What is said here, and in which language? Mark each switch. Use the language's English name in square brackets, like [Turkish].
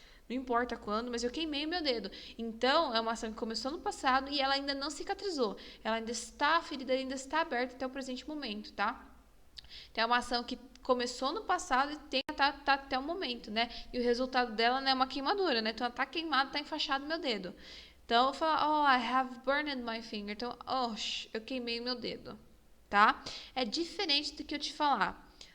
[Portuguese] Não importa quando, mas eu queimei o meu dedo. Então, é uma ação que começou no passado e ela ainda não cicatrizou. Ela ainda está, a ferida ainda está aberta até o presente momento, tá? Então, é uma ação que começou no passado e tem tá até o momento, né? E o resultado dela, né, é uma queimadura, né? Então, ela tá queimada, tá enfaixado o meu dedo. Então, eu falo, [English] I have burned my finger. [Portuguese] Então, eu queimei o meu dedo, tá? É diferente do que eu te falar.